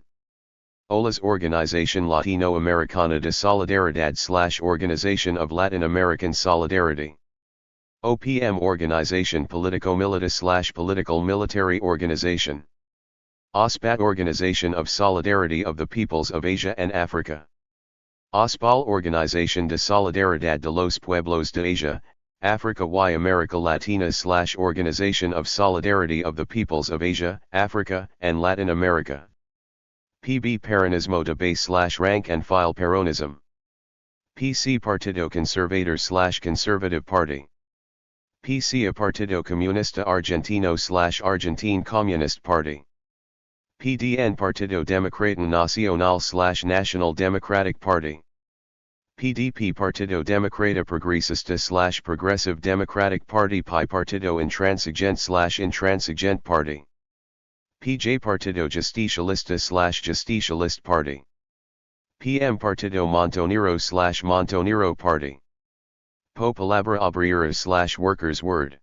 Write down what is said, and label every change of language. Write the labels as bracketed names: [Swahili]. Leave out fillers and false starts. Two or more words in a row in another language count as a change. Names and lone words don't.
[English] OLAS Organización Latinoamericana de Solidaridad / Organization of Latin American Solidarity. OPM Organization Politico-Militar / Political Military Organization. OSPAT Organization of Solidarity of the Peoples of Asia and Africa. OSPAL Organización de Solidaridad de los Pueblos de Asia, Africa y America Latina / Organization of Solidarity of the Peoples of Asia, Africa, and Latin America. PB Peronismo de Base / Rank and File Peronism. PC Partido Conservador / Conservative Party. PC Partido Comunista Argentino / Argentine Communist Party. PDN Partido Democrático Nacional / National Democratic Party. PDP Partido Democrata Progresista / Progressive Democratic Party. PI Partido Intransigente / Intransigent Party. PJ Partido Justicialista / Justicialist Party. PM Partido Montonero / Montonero Party. PO Palabra Obrera / Workers' Word.